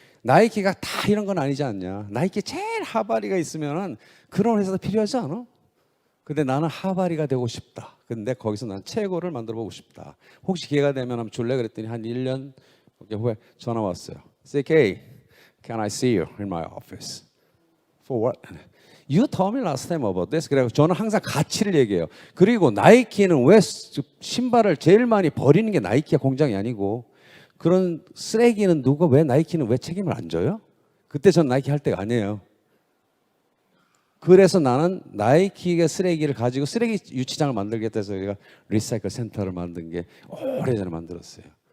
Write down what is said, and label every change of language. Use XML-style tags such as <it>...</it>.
<ko>나이키가 다 이런 건 아니지 않냐. 나이키 제일 하바리가 있으면은 그런 회사도 필요하지 않아? 근데 나는 하바리가 되고 싶다. 근데 거기서 난 최고를 만들어 보고 싶다. 혹시 기회가 되면 한번 줄래? 그랬더니 한 1년 후에 전화 왔어요.</ko> <en>CK, can I see you in my office? For what? You told me last time about this.</en> <ko>그래서 저는 항상 가치를 얘기해요. 그리고 나이키는 왜 신발을 제일 많이 버리는 게 나이키가 공장이 아니고 그런 쓰레기는 왜 나이키는 왜 책임을 안 져요? 그때 전 나이키 할 때가 아니에요. 그래서 나는 나이키의 쓰레기를 가지고 쓰레기 유치장을 만들겠다 해서 우리가 리사이클 센터를 만든 게 오래전에 만들었어요.</ko>